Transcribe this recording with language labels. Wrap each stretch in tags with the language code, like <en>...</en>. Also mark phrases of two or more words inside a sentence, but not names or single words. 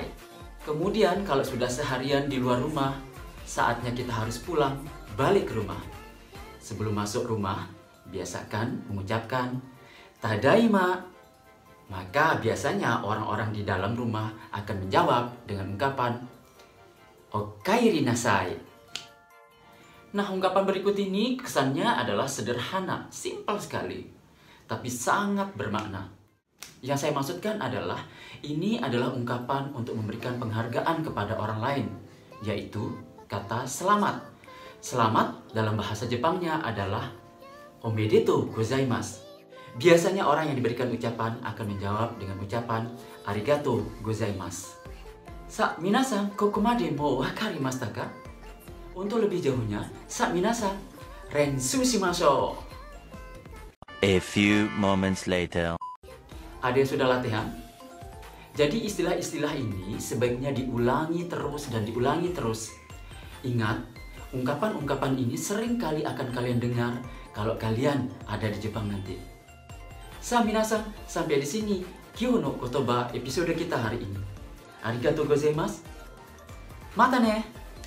<id>Kemudian kalau sudah seharian di luar rumah, saatnya kita harus pulang, balik ke rumah. Sebelum masuk rumah, biasakan mengucapkan tadaima. Maka biasanya orang-orang di dalam rumah akan menjawab dengan ungkapan</id> <ja>おかえりなさい.</ja> <id>Nah, ungkapan berikut ini kesannya adalah sederhana, simpel sekali, tapi sangat bermakna. Yang saya maksudkan adalah, ini adalah ungkapan untuk memberikan penghargaan kepada orang lain, yaitu kata selamat. Selamat dalam bahasa Jepangnya adalah</id> <ja>おめでとうございます.</ja> <id>Biasanya orang yang diberikan ucapan akan menjawab dengan ucapan</id> <ja>ありがとうございます. さあ皆さん、ここまでも分かりましたか?</ja> <id>Untuk lebih jauhnya,</id> <ja>さあ皆さん、練習しましょう.</ja> <en>A few moments later.</en> <id>Ada yang sudah latihan? Jadi istilah-istilah ini sebaiknya diulangi terus dan diulangi terus. Ingat, ungkapan-ungkapan ini sering kali akan kalian dengar kalau kalian ada di Jepang nanti. Sa minasan, sampai di sini Kyou no Kotoba episode kita hari ini.</id> <ja>ありがとうございます. またね!</ja>